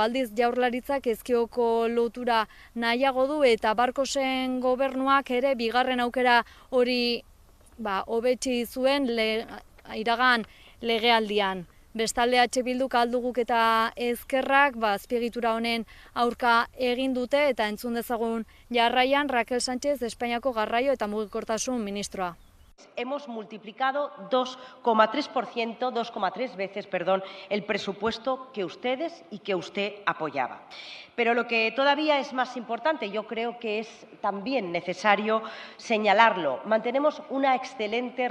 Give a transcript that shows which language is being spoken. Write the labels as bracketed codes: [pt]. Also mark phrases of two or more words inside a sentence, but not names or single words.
[eu] Aldiz Jaurlaritzak Ezkioko lotura nahiago du eta Barkosen gobernuak ere bigarren aukera hori hobetsi zuen iragan legealdian. Bestalde Bilduk Alduguk eta Ezkerrak azpiegitura honen aurka egin dute eta entzun dezagun jarraian Raquel Sánchez Espainiako Garraio eta Mugikortasun ministroa. [es] Hemos multiplicado 2,3 veces, el presupuesto que ustedes y que usted apoyaba. Pero lo que todavía es más importante, yo creo que es también necesario señalarlo, mantenemos una excelente